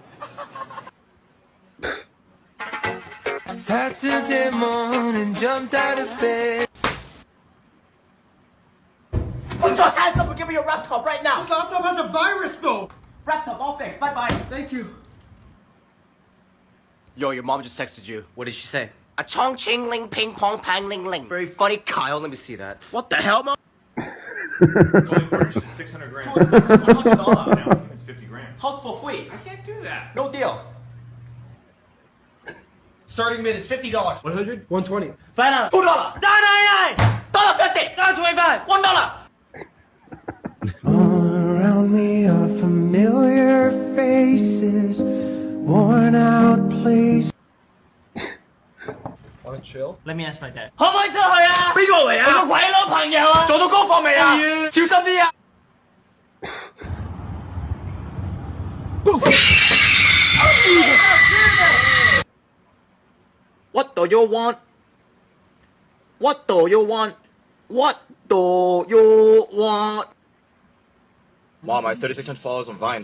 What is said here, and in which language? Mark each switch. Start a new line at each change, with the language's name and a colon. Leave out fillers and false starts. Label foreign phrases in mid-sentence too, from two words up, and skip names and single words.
English: Saturday morning, jumped out of bed. Put your hands up and give me your laptop right now. This laptop has a virus, though. Laptop, all fixed. Bye-bye. Thank you. Yo, your mom just texted you. What did she say? A chong ching ling ping pong pang ling ling. Very funny, Kyle. Let me see that. What the hell, mom? Going furnished is 600 grand. $100. It's 50 grand. House for free. I can't do that. No deal. Starting bid is $50. 100? 120. $5. $2. $9.99. $1.50. $9.25. $1. All around me are familiar faces, worn out places. Want to chill? Let me ask my dad.
Cantonese: 可唔可以出去啊？邊個嚟啊？我個鬼佬朋友啊！做到功課未啊？小心啲啊！
English: What do you want? What do you want? What do you want? Mom, I have 3,600 followers on Vine.